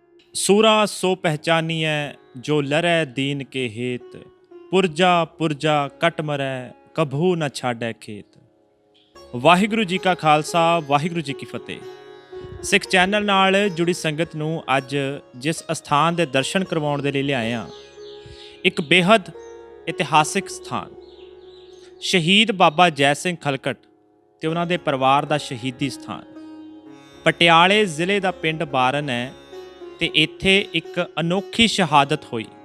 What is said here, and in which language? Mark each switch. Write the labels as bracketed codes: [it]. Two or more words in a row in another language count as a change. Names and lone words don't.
[pa] ਸੂਰਾ ਸੋ ਪਹਿਚਾਨੀਐ ਜੋ ਲਰੈ ਦੀਨ ਕੇ ਹੇਤ ਪੁਰਜਾ ਪੁਰਜਾ ਕਟ ਮਰੈ ਕਭੂ ਨ ਛਾਡੈ ਖੇਤ। ਵਾਹਿਗੁਰੂ ਜੀ ਕਾ ਖਾਲਸਾ ਵਾਹਿਗੁਰੂ ਜੀ ਕੀ ਫਤਿਹ। ਸਿੱਖ ਚੈਨਲ ਨਾਲ ਜੁੜੀ ਸੰਗਤ ਨੂੰ ਅੱਜ ਜਿਸ ਅਸਥਾਨ ਦੇ ਦਰਸ਼ਨ ਕਰਵਾਉਣ ਦੇ ਲਈ ਲਿਆਏ ਹਾਂ, ਇੱਕ ਬੇਹੱਦ ਇਤਿਹਾਸਿਕ ਸਥਾਨ ਸ਼ਹੀਦ ਬਾਬਾ ਜੈ ਸਿੰਘ ਖਲਕਟ ਤੇ ਉਹਨਾਂ ਦੇ ਪਰਿਵਾਰ ਦਾ ਸ਼ਹੀਦੀ ਸਥਾਨ ਪਟਿਆਲੇ ਜ਼ਿਲ੍ਹੇ ਦਾ ਪਿੰਡ ਬਾਰਨ ਹੈ ਤੇ ਇੱਥੇ ਇੱਕ ਅਨੋਖੀ ਸ਼ਹਾਦਤ ਹੋਈ।